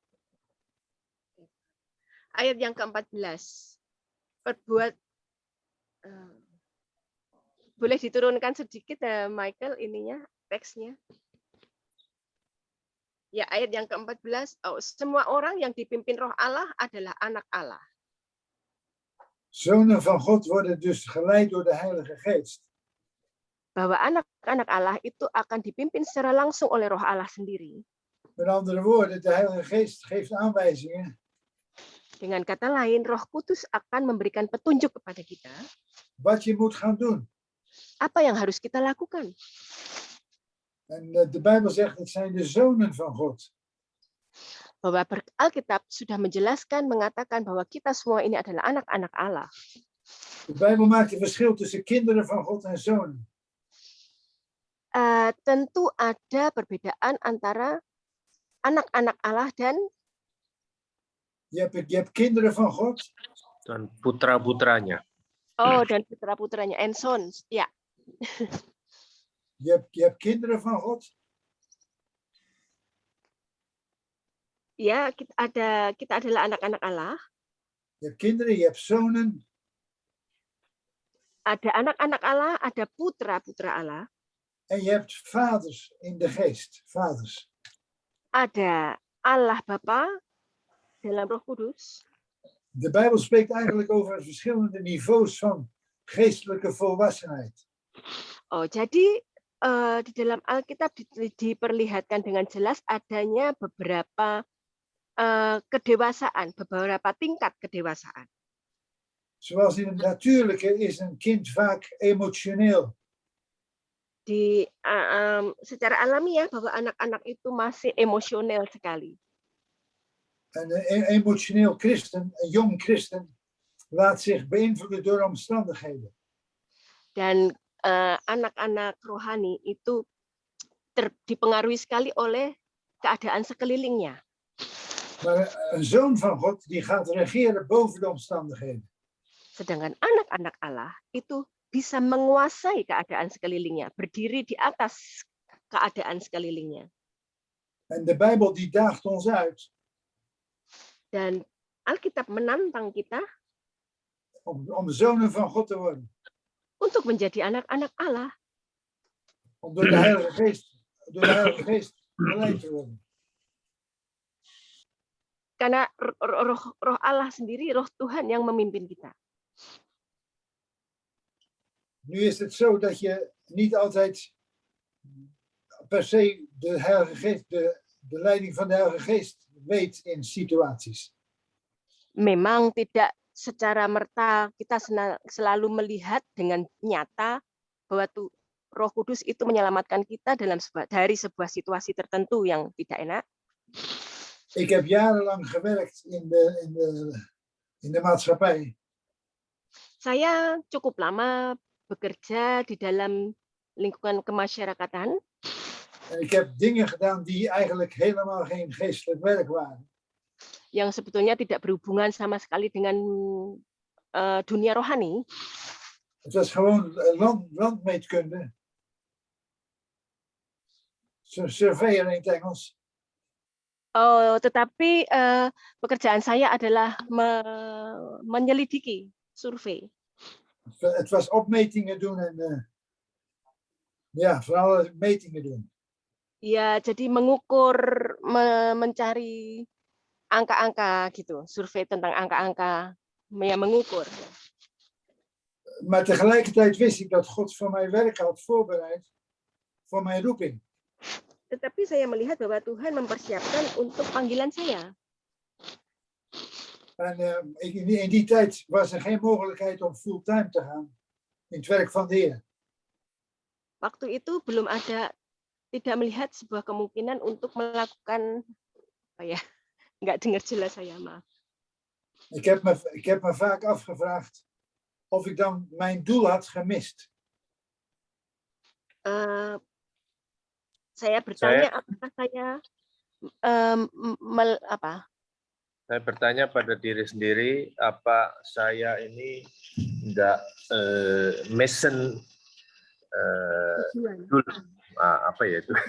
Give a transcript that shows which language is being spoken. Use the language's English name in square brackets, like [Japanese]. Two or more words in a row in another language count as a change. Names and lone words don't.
[Indonesian] Ayat yang ke-14. Boleh diturunkan sedikit, Michael, ininya, teksnya. Ya, ayat yang ke-14. Oh, semua orang yang dipimpin Roh Allah adalah anak Allah. [Dutch] Zonen van God worden dus geleid door de Heilige Geest. [Indonesian] Bahwa anak-anak Allah itu akan dipimpin secara langsung oleh Roh Allah sendiri. [Dutch] Met andere woorden, de Heilige Geest geeft aanwijzingen. [Indonesian] Dengan kata lain, Roh Kudus akan memberikan petunjuk kepada kita. [Dutch] Wat je moet gaan doen. [Indonesian] Apa yang harus kita lakukan? [Dutch] En de Bijbel zegt, het zijn de zonen van God. [Indonesian] Bahwa Alkitab sudah menjelaskan, mengatakan bahwa kita semua ini adalah anak-anak Allah. [Dutch] De Bijbel maakt een verschil tussen kinderen van God en zonen. [Indonesian] Tentu ada perbedaan antara anak-anak Allah dan [Dutch] je hebt kinderen van God. [Indonesian] Dan putra-putranya. Dan putra-putranya, [English] and sons, [Indonesian] ya. [Dutch] Je hebt kinderen van God. [Indonesian] Ya, kita adalah anak-anak Allah. [Dutch] Je hebt kinderen, je hebt zonen. [Indonesian] Ada anak-anak Allah, ada putra-putra Allah. [Dutch] En je hebt vaders in de geest, vaders. [Indonesian] Ada Allah Bapa dalam Roh Kudus. [Dutch] De Bijbel spreekt eigenlijk over verschillende niveaus van geestelijke volwassenheid. [Indonesian] Oh, jadi di dalam Alkitab diperlihatkan dengan jelas adanya beberapa kedewasaan, beberapa tingkat kedewasaan. [Dutch] Zoals in het natuurlijke is een kind vaak emotioneel. [Indonesian] secara alamiah bahwa anak-anak itu masih emosional sekali. [Dutch] Een emotioneel christen, een jong christen, laat zich beïnvloeden door omstandigheden. [Indonesian] Dan anak-anak rohani itu dipengaruhi sekali oleh keadaan sekelilingnya. [Dutch] Maar een zoon van God die gaat regeren boven de omstandigheden. [Indonesian] Sedangkan anak-anak Allah itu bisa menguasai keadaan sekelilingnya, berdiri di atas keadaan sekelilingnya. [Dutch] En de Bijbel die daagt ons uit [Indonesian] Dan Alkitab menantang kita [Dutch] om zonen van God te worden. [Indonesian] untuk menjadi anak-anak Allah, [Dutch] Om door de Heilige Geest geleid te worden. [Indonesian] karena roh Allah sendiri, roh Tuhan yang memimpin kita. [Dutch] Nu is het zo dat je niet altijd per se de Heilige Geest, de leiding van de Heilige Geest weet in situaties. [Indonesian] Memang tidak secara merta kita selalu melihat dengan nyata bahwa Roh Kudus itu menyelamatkan kita dari sebuah situasi tertentu yang tidak enak. [Dutch] Ik heb jarenlang gewerkt in de maatschappij. [Indonesian] Saya cukup lama bekerja di dalam lingkungan kemasyarakatan. [Dutch] En ik heb dingen gedaan die eigenlijk helemaal geen geestelijk werk waren. [Indonesian] Yang sebetulnya tidak berhubungan sama sekali dengan dunia rohani. [Dutch] Het was gewoon landmeetkunde. Surveyor in het Engels. [Indonesian] Tetapi pekerjaan saya adalah menyelidiki, survei. [Dutch] Het was opmetingen doen en van alle metingen doen. [Indonesian] Ya, jadi mengukur, mencari angka-angka gitu, survei tentang angka-angka, ya mengukur. [Dutch] Maar tegelijkertijd wist ik dat God voor mijn werk had voorbereid voor mijn roeping. [Indonesian] Tetapi saya melihat bahwa Tuhan mempersiapkan untuk panggilan saya. [Dutch] En in die tijd was er geen mogelijkheid om fulltime te gaan in het werk van de Heer. [Indonesian] Waktu itu belum ada, tidak melihat sebuah kemungkinan untuk melakukan, nggak dengar jelas saya, maaf. [Dutch] Ik heb me vaak afgevraagd of ik dan mijn doel had gemist. [Indonesian] Saya bertanya apakah saya Saya bertanya pada diri sendiri, apa saya ini enggak mission apa ya itu?